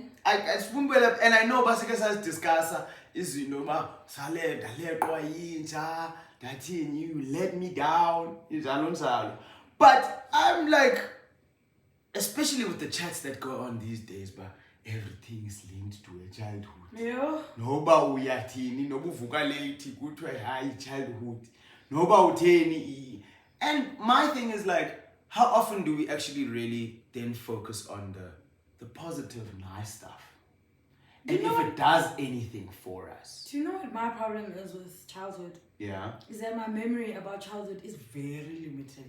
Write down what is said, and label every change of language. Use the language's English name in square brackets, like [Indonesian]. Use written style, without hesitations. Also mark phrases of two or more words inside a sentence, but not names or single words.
[English] And I know Basika has discussed is that you let me down. But I'm like, especially with the chats that go on these days, but everything is linked to a childhood. Yeah. [Xhosa] Noba uyatini, nobu vuka late, [English] good high childhood. [Xhosa] Noba uteni. [English] And my thing is like, how often do we actually really then focus on the positive, nice stuff? And if it does anything for us. Do you know what my problem is with childhood? Yeah. Is that my memory about childhood is very limited.